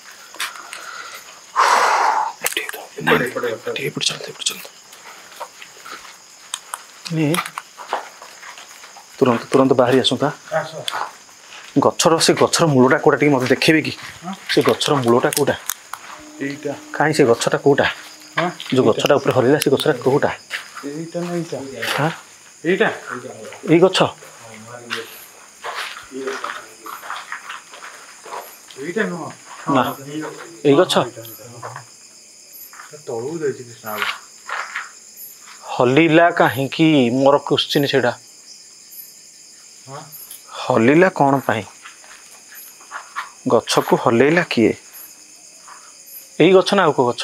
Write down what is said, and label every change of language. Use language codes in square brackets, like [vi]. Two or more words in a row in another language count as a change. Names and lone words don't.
[or] ତୁରନ୍ତ ବାହାରି ଆସନ୍ତା। ସେ ଗଛର ମୂଳଟା କୋଉଟା ଟିକେ ମତେ ଦେଖେଇବେ କି? ସେ ଗଛର ମୂଳଟା କୋଉଟା? এইটা କାହିଁ ସେ ଗଛଟା କୋଉଟା ହଁ ଯୋଉ ଗଛଟା ଉପରେ ହରିଲା ସେ ଗଛଟା କୋଉଟା ଏଇଟା ନା ଏଇଟା ହଁ এইটা ଏଇ ଗଛ এইটা ନୁହଁ ନା ଏଇ ଗଛ ତଳକୁ ଯାଇଛି କୃଷ୍ଣ ହଲିଲା କାହିଁକି ମୋର କ୍ୱେଶ୍ଚିନ୍ ସେଇଟା ହଲିଲା କ'ଣ ପାଇଁ ଗଛକୁ ହଲେଇଲା କିଏ ଏଇ ଗଛ ନା ଆଉ କୋଉ ଗଛ